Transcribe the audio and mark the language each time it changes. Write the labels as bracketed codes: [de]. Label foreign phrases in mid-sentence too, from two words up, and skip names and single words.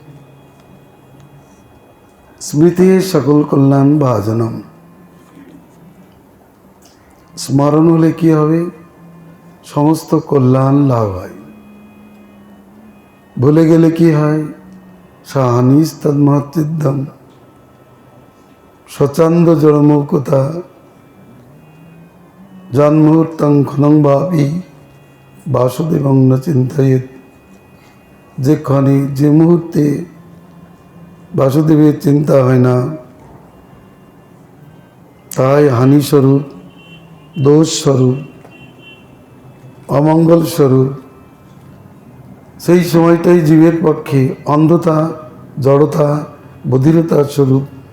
[sa] স্মৃতি সকল কল্যাণ ভাজনম। [bn] স্মরণ হলে কি হবে? সমস্ত কল্যাণ লাভ হয়। ভুলে গেলে কি হয়? [sa] সাহানিস্তন্মহচিদ্দম স্বচ্ছন্দ জড়মৌকতা জন্মুহূর্তং ক্ষণং ভাবি বাসুদেবং ন চিন্তয়েৎ। [bn] যে ক্ষণে, যে মুহূর্তে বাসুদেবের চিন্তা হয় না, তাই হানিস্বরূপ, দোষস্বরূপ, অমঙ্গল স্বরূপ। সেই সময়টাই জীবের পক্ষে অন্ধতা, জড়তা, বধিরতার স্বরূপ।